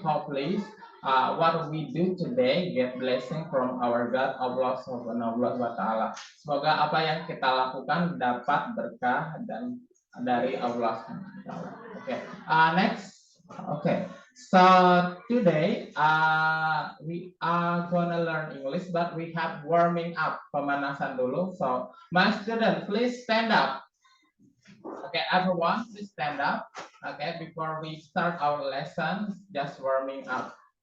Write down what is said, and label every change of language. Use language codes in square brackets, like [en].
[en] Hopefully, what we do today get blessing from our God, Allah Subhanahu wa Ta'ala. [id] Semoga apa yang kita lakukan dapat berkah dan dari Allah Subhanahu wa Ta'ala. [en] Okay. Next. Okay. So today we are gonna learn English, but we have warming up, [id] pemanasan dulu. [en] So my student, please stand up. Okay, everyone, please stand up. Okay, before we start our lesson, just warming up.